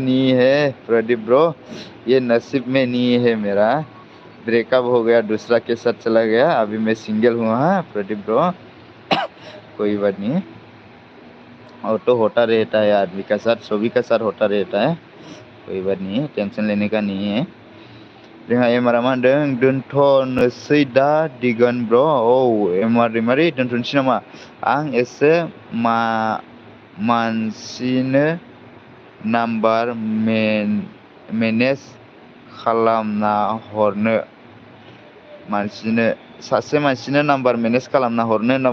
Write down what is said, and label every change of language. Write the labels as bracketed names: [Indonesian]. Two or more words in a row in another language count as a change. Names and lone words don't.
[Hindi] नहीं है प्रदीप ब्रो ये नसीब में नहीं है मेरा ब्रेकअप हो गया दूसरा के साथ चला गया अभी मैं सिंगल हूँ हाँ प्रदीप ब्रो कोई बात नहीं और तो होता रहता है आदमी का साथ सभी का साथ होता रहता है कोई बात नहीं टेंशन लेने का नहीं है [Bodo] जोंहा एमारा मा होनदों दोनथ'नोसै दा दिगन ब्र मारै दोनथ'नोसै नामा आं एसे मानसिनो नाम्बार मेनेज खालामना हरनो सासे मानसिनो नाम्बार मेनेज खालामना हरनो होनना